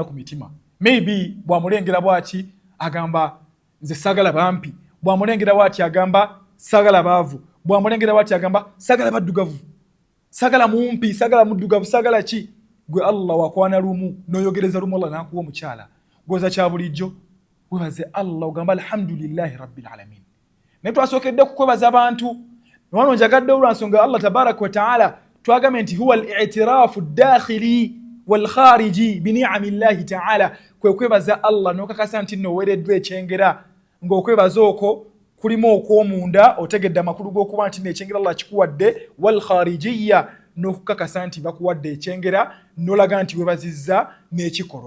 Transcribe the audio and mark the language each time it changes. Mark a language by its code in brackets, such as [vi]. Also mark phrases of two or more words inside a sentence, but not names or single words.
[lg] ku mitima maybe bwamulengera bwaki agamba nze sagala bampi bwamulengera bwati agamba sagala baavu bwamulengera bwati agamba sagala baddugavu sagala mumpi sagala muddugavu sagala ki gwe Allah wakwana lumu noyogereza lumu Allah nakuwa omukyala gwoza kya bulijjo webaze Allah ogamba [ar] الحمد لله رب العالمين [lg] naye twasookedde kukwebaza abantu wano njagadde olwansonga [ar] الله تبارك وتعالى [lg] twagambye nti [ar] هو الاعتراف الداخلي والخارجي بنعم الله تعالى [lg] kwebaza Allah nokakasa nti nowereddwa ekyengera ng'okwebaza okwo kulimu okw'omunda otegedde amakulu g'okuba nti n'ekyengera Allah kikuwadde [ar] والخارجية [lg] n'okukakasa nti bakuwadde ekyengera n'olaga nti webazizza n'ekikolwa.